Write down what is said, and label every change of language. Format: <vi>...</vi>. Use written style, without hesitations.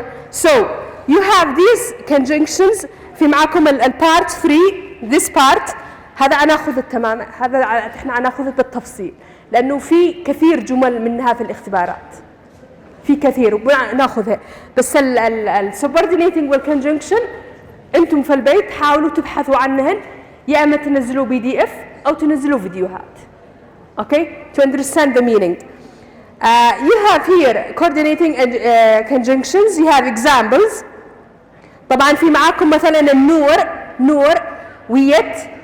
<en>So you have these conjunctions.</en> <ar>في معكم البارت 3.</ar> <en>this part</en> <ar>هذا أنا أخذ التمام، هذا إحنا أخذه بالتفصيل، لأنه في كثير جمل منها في الاختبارات، في كثير وناخذها. بس السubordinating والconjunction أنتم في البيت حاولوا تبحثوا عنهن، يا إما تنزلوا PDF أو تنزلوا فيديوهات.</ar> <en>Okay, to understand the meaning. You have here coordinating conjunctions. You have examples.</en> <ar>طبعا في معاكم مثلا النور ويت.</ar>